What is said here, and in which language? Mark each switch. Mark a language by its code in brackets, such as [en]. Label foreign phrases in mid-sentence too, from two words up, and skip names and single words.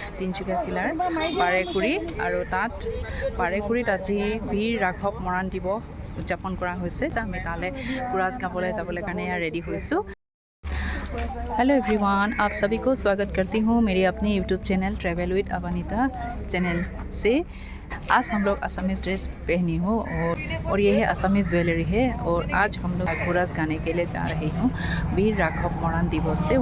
[as] তিনিচুকীয়া জিলাৰ বাৰেকুৰি আৰু তাত বাৰেকুৰিত আজি বীৰ ৰাঘৱ মৰাণ দিৱস উদযাপন কৰা হৈছে। আমি তালৈ কুৰাজ গাবলৈ যাবলৈ কাৰণে ৰেডি হৈছোঁ। [en] Hello everyone, [hi] आप सभी को स्वागत करती हूँ मेरे अपने [en] YouTube channel [hi] ट्रैवल विद अवनीता चैनल से। आज हम लोग [en] Assamese dress [hi] पहनी हूँ और ये है [en] Assamese jewellery [hi] है। और आज हम लोग कुरास गाने के लिए जा रहे हूँ वीर राघव मराण दिवस से।